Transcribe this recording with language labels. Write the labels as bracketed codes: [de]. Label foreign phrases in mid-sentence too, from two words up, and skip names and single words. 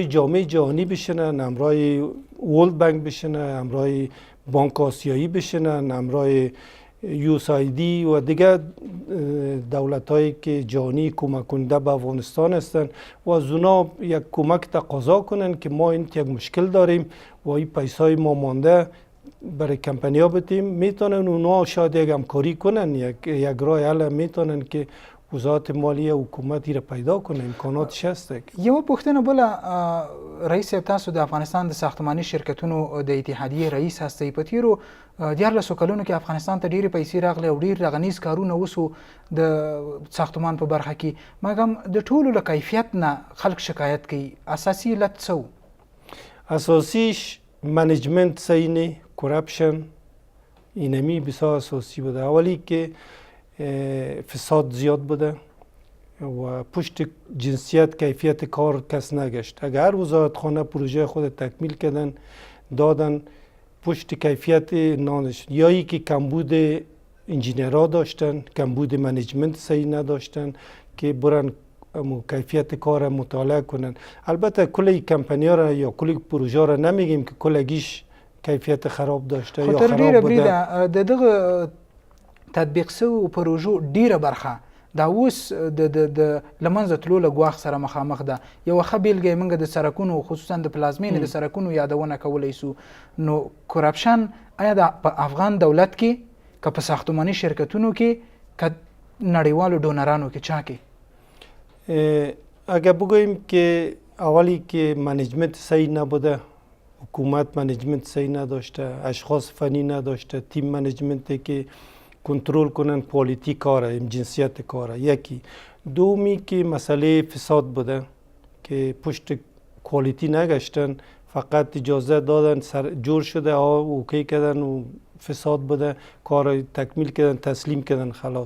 [fa] جامعه جهانی بشنن، امرای ورلد بانک بشنن، امرای بانک آسیایی بشنن، امرای USAID و دیگه دولت هایی که جهانی کمک کننده به افغانستان هستند و از اونا یک کمک تقاضا کنن که ما این یک مشکل داریم و این پیسه های ما مانده برای کمپانی ها بدیم. میتونن اونا شاید یک همکاری کنن، یک راه حل میتونن که وزارت مالیه حکومت را پیدا کنه، امکاناتش هست. [ps] یو پوښتنه بله، رئیس صاحب تاسو د افغانستان د ساختماني شرکتونو د اتحادیې رئیس هستئ. په تیرو 14 کلونو کې افغانستان ته ډېرې پیسې راغلې او ډېر رغنیز کارونه وسو د ساختمان په برخه کې، مګر د ټولو له کیفیت نه خلک شکایت کوي. اساسي علت څه و؟ [fa] اساسیش منیجمنت صحیح نه، کرپشن اینمی بسیار اساسی بوده. اولی که فساد زیاد بوده و پشت جنسیت کیفیت کار کس نگشت. اگر وزارتخانه پروژه خود تکمیل کردن دادن پشت کیفیت نانش، یا ای که کمبود انجینیرها داشتن، کمبود منیجمنت صحیح نداشتن که برن کیفیت کار مطالعه کنن. البته کل کمپانی ها را یا کل پروژه را نمیگیم که کلگیش کیفیت خراب داشته یا خراب بوده. [ps] د دغه تطبیق شوو پروژو ډیره برخه دا اوس د لمنځه تلو له ګواښ سره مخامخ ده. یوه ښه بیلګه یې موږ د سړکونو خصوصا د پلازمینې د سړکونو یادونه کولی سو. نو کرپشن آیا د افغان دولت کې که په ساختماني شرکتونو کې که نړیوالو ډونرانو کې چا کې؟ [fa] اگر بگوییم که اولی که منیجمنت صحیح نبوده، حکومت منیجمنت صحیح نداشته، اشخاص فنی نداشته، تیم منیجمنتی که کنترل کنن کوالیتی کاره، جنسیت کاره. یکی دومی که مسئله فساد بوده که پشت کوالیتی نگشتن، فقط اجازه دادن جور شده اوکی کردن و فساد بوده، کار تکمیل کردن تسلیم کردن خلاص.